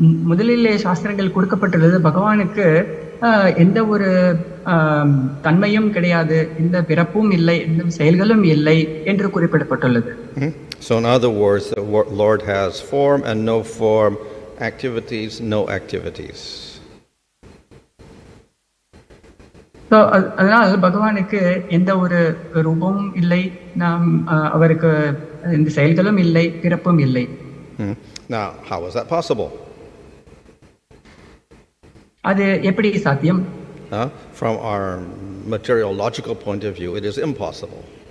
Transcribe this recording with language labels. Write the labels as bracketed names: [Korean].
[Tamil] முதலிலே சாஸ்திரங்கள் கொடுக்கப்பட்டுள்ளது பகவானுக்கு எந்த ஒரு தன்மையும் கிடையாது, எந்த பிறப்பும் இல்லை, எந்த செயல்களும் இல்லை என்று குறிப்பிடப்பட்டுள்ளது. [English] So in other words, the Lord has form and no form, activities, no activities. [Tamil] So அதனால் பகவானுக்கு எந்த ஒரு ரூபமும் இல்லை, நாம் அவருக்கு எந்த செயல்களும் இல்லை, பிறப்பும் இல்லை. [English] Now, how is that possible? [Tamil] அது எப்படி சாத்தியம்? [English] From our material logical point of view, it is impossible.